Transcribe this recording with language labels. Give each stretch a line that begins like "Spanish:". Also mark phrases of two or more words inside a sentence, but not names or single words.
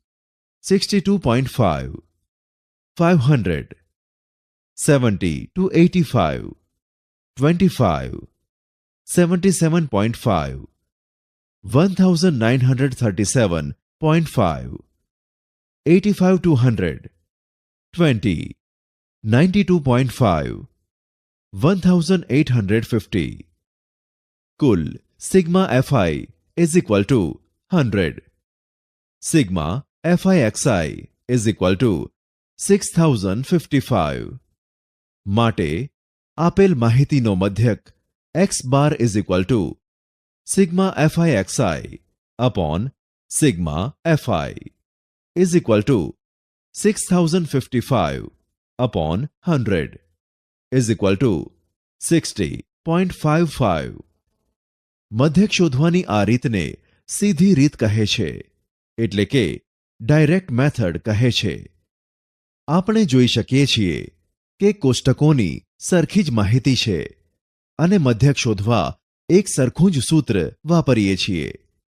English: 62.5, 500 70 to 85 25 77.5, 1937.5, 85 to 100 20 92.5, 1850. कुल सिग्मा fi is equal to 100. Sigma fi xi is equal to 6055.
Gujarati: માટે આપેલ માહિતીનો મધ્યક x બાર
English: is equal to sigma fi xi upon sigma fi is equal to 6055 upon 100 is equal to 60.55.
Gujarati: મધ્યક શોધવાની આ રીતને સીધી રીત કહે છે, એટલે કે
English: direct method
Gujarati: કહે છે. આપણે જોઈ શકીએ છીએ કે કોષ્ટકોની સરખી જ માહિતી છે અને મધ્યક શોધવા એક સરખું જ સૂત્ર વાપરીએ છીએ.